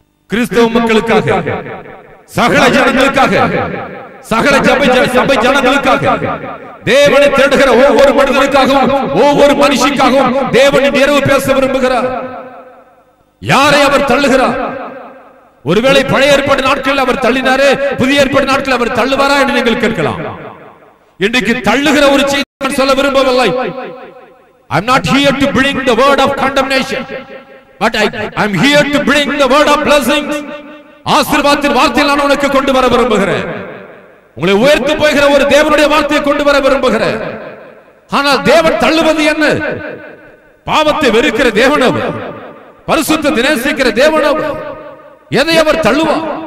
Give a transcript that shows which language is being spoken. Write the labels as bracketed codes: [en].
[ta] கிறிஸ்தவ மக்களுக்காக, சகல ஜனங்களுக்காக, சகல சபை ஜனங்களுக்காக, தேவனை தேடுகிற ஒவ்வொரு மனிதனுக்காகவும் ஒவ்வொரு மனுஷிக்காகவும் தேவன் இரவு பேச விரும்புகிறார். யாரை அவர் தள்ளுகிறார்? ஒருவேளை பழைய ஏற்பாடு நாட்களில் அவர் தள்ளினாரே, புதிய ஏற்பாடு நாட்களில் அவர் தள்ளுவாரா என்று நீங்கள் கேட்கலாம். இன்றைக்கு தள்ளுகிற ஒரு செய்தி சொல்ல விரும்பவில்லை. [en] I'm not here to bring the word of condemnation, but I'm here to bring the word of blessings. [ta] ஆசீர்வாதத்தின் வார்த்தையை நான் உனக்கு கொண்டு வர விரும்புகிறேன். உங்களை உயர்த்து போகிற ஒரு தேவனுடைய வார்த்தையை கொண்டு வர விரும்புகிறேன். ஆனால் தேவன் தள்ளுவது என்ன? பாவத்தை வெறுக்கிற தேவன், பரிசுத்தத்தை நேசிக்கிற தேவன், எதை அவர் தள்ளுவார்?